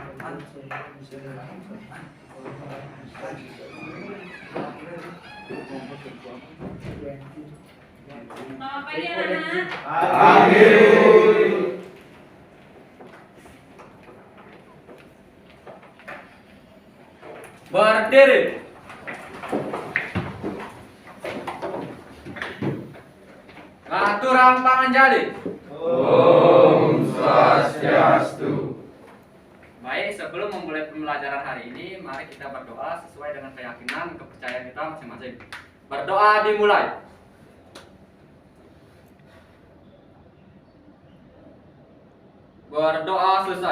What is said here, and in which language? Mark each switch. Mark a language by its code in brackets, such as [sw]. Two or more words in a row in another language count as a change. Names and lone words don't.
[id] Selamat pagi anak-anak. Pagi. Berdiri. [ban] Aturan panganjali. [sa] Om Swastiastu. [id] Baik, sebelum memulai pembelajaran hari ini, mari kita berdoa sesuai dengan keyakinan kepercayaan kita masing-masing. Berdoa dimulai. Berdoa selesai.